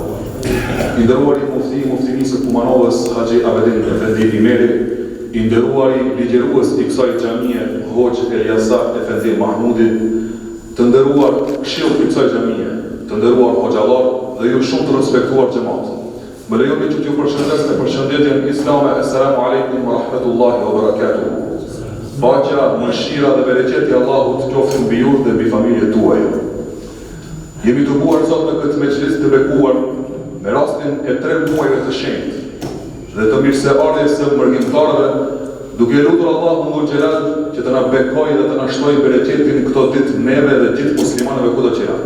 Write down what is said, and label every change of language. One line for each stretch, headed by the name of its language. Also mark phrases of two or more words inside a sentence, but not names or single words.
Albanian: I nderuari muftinisë Kumanovës Haxhi Abedin Efendi Imeri, I nderuari ligjërues I kësaj xhamie Hoxh Eliasa Efendi Mahmudi, të nderuar këshill I kësaj xhamie, të nderuar hoxhallar dhe ju shumë të respektuar xhamat. Më lejoni që t'ju përshëndes me përshëndetjen islame.
Arabic: السلام عليكم ورحمة الله وبركاته.
Albanian: Paqja, mëshira dhe bereqeti Allahut qofshin mbi ju dhe mbi familjet tuaja. Jemi të buar sot në këtë mexhlis të bekuar me rastin e 3 muajve të shenjtë dhe të mirëseardhjes së mërgjimtarëve, duke lutur Allahun
Arabic: ذو الجلال
Albanian: që të na bekojë dhe të na shtojë bereqetin këto ditë neve dhe gjithë muslimanëve kudo që janë.